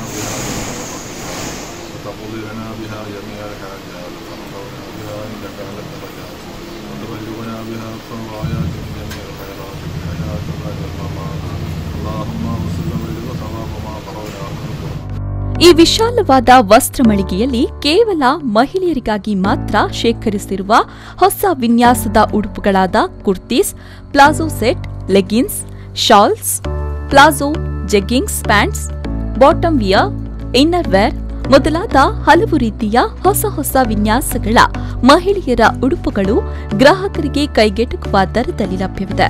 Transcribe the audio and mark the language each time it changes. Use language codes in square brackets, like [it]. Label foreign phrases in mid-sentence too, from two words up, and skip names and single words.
[ar] بها وتقضي لنا بها جميع الحاجات وترفعنا بها عندك على الدرجات وتبلغنا بها أقصى الغايات من جميع الخيرات في الحياة وبعد الممات. اللهم وصل وثواب ما قرأناه من القرآن. [kn] ಈ ವಿಶಾಲವಾದ ವಸ್ತ್ರ ಮಳಿಗೆಯಲ್ಲಿ ಕೇವಲ ಮಹಿಳೆಯರಿಗಾಗಿ ಮಾತ್ರ ಶೇಖರಿಸಿರುವ ಹೊಸ ವಿನ್ಯಾಸದ ಉಡುಪುಗಳಾದ [en] kurtis, palazzo set, leggings, shawls, palazzo, jeggings, pants, bottom wear, inner wear [kn] ಮೊದಲಾದ ಹಲವು ರೀತಿಯ ಹೊಸ ವಿನ್ಯಾಸಗಳ ಮಹಿಳೆಯರ ಉಡುಪುಗಳು ಗ್ರಾಹಕರಿಗೆ ಕೈಗೆಟುಕುವ ದರದಲ್ಲಿ ಲಭ್ಯವಿದೆ.